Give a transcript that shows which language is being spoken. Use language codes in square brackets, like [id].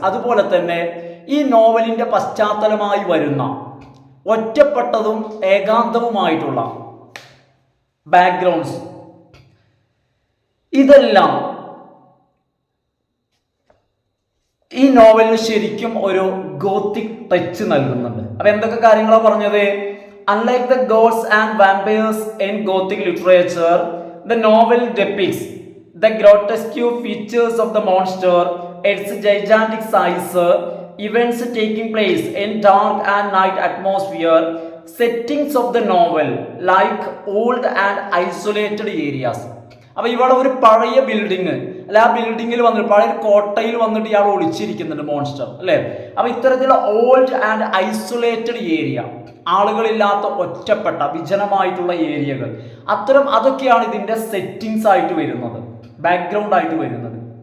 [ml] അതുപോലെ തന്നെ ഈ നോവലിന്റെ പശ്ചാത്തലമായി വരുന്ന ഒറ്റപ്പെട്ടതും ഏകാന്തവുമായിട്ടുള്ള ബാക്ക്ഗ്രൗണ്ട്സ്, ഇതെല്ലാം ഈ നോവലിന് ശരിക്കും ഒരു ഗോത്തിക് ടച്ച് നൽകുന്നുണ്ട്. അപ്പൊ എന്തൊക്കെ കാര്യങ്ങളാണ് പറഞ്ഞത്? [en] Unlike the gods and vampires in gothic literature, the novel depicts the grotesque features of the monster, its gigantic size, events taking place in dark and night atmosphere, settings of the novel like old and isolated areas. [ml] അപ്പൊ ഇവിടെ ഒരു പഴയ building അല്ലെ, ആ ബിൽഡിങ്ങിൽ വന്നിട്ട് പഴയ കോട്ടയിൽ വന്നിട്ട് ഇയാൾ ഒളിച്ചിരിക്കുന്നുണ്ട് മോൺസ്റ്റർ അല്ലെ. അപ്പൊ ഇത്തരത്തിലുള്ള ഓൾഡ് ആൻഡ് ഐസൊലേറ്റഡ് ഏരിയ, ആളുകളില്ലാത്ത ഒറ്റപ്പെട്ട വിജനമായിട്ടുള്ള ഏരിയകൾ, അതൊക്കെയാണ് ഇതിന്റെ സെറ്റിങ്സ് ആയിട്ട് വരുന്നത്, ബാക്ക്ഗ്രൗണ്ട് ആയിട്ട് വരുന്നത്.